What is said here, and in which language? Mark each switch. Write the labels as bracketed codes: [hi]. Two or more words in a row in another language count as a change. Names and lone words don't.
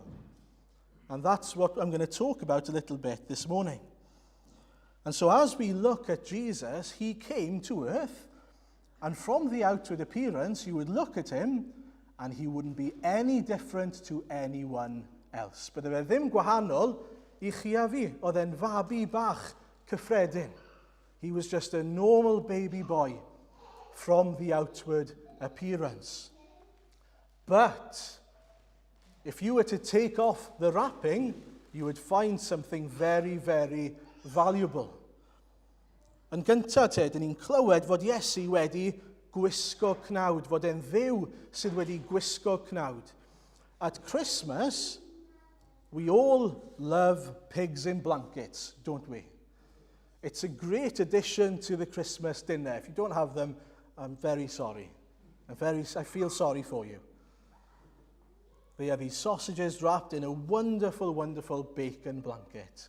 [en] And that's what I'm going to talk about a little bit this morning. And so as we look at Jesus, he came to earth, and from the outward appearance, you would look at him, and he wouldn't be any different to anyone else. [cy] Bydde fe ddim gwahanol I chi a fi. Oedd e'n fabi bach cyffredin. [en] He was just a normal baby boy from the outward appearance. But if you were to take off the wrapping, you would find something very, very valuable. [cy] Yn gyntaf te, dyn ni'n clywed fod Iesu wedi gwisgo cnawd, fod e'n dduw sydd wedi gwisgo cnawd. [en] At Christmas, we all love pigs in blankets, don't we? It's a great addition to the Christmas dinner. If you don't have them, I'm very sorry. I feel sorry for you. They are these sausages wrapped in a wonderful, wonderful bacon blanket.